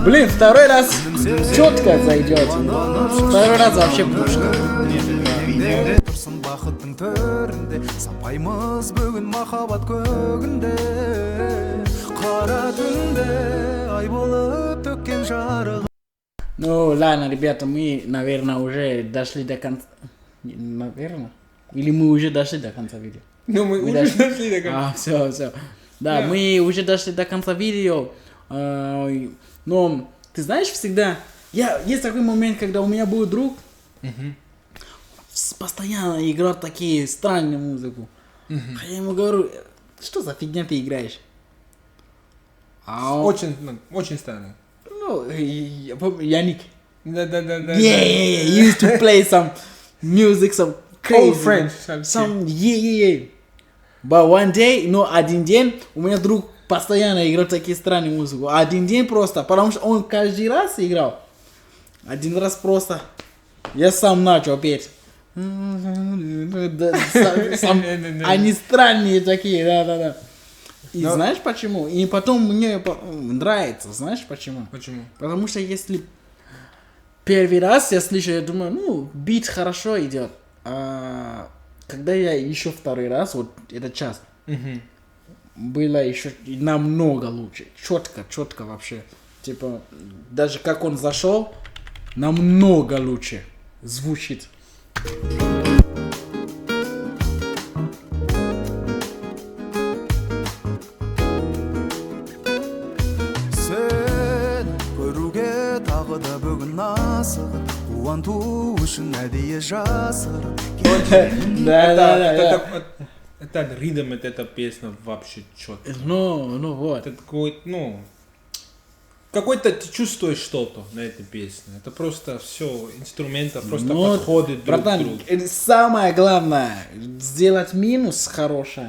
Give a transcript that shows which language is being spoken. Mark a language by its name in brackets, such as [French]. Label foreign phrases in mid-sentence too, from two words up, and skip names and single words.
[Russian] Блин, второй раз четко зайдет. Второй раз вообще пушка. [Kazakh] Тұрсын бақыттың төрінде, сапаймыз бүгін махаббат көгінде. Қара түнде ай болып төккен жарығы. [Russian] Ну ладно, ребята, мы, наверное, уже дошли до конца. Наверное? Или мы уже дошли до конца видео? Ну, мы уже дошли до конца. Все. Да, мы уже дошли до конца видео. Но ты знаешь, всегда... Есть такой момент, когда у меня был друг, постоянно играл такие странные музыку. А я ему говорю, что за фигня ты играешь? Очень старый. Ну, Yannick. Да. [English] Yeah, he used to play some music, some crazy. Old French. Some, yeah. But one day, [Russian] один день, у меня друг постоянно играл такие странные музыку. Один день просто, потому что он каждый раз играл. Один раз просто, я сам начал петь. Они странные такие, да. И знаешь почему? И потом мне нравится, знаешь почему? Почему? Потому что если первый раз я слышу, я думаю, бит хорошо идет. А когда я еще второй раз, вот этот час, было еще намного лучше. Четко вообще. Типа, даже как он зашел, намного лучше звучит. [Kazakh] Қуанту үшін әдейі жасырып. [Russian] Да. Это ритм, эта песня вообще четко. Ну вот. Это какой-то ты чувствуешь что-то на этой песне. Это просто все инструменты просто подходят друг к другу. Самое главное сделать минус хорошее.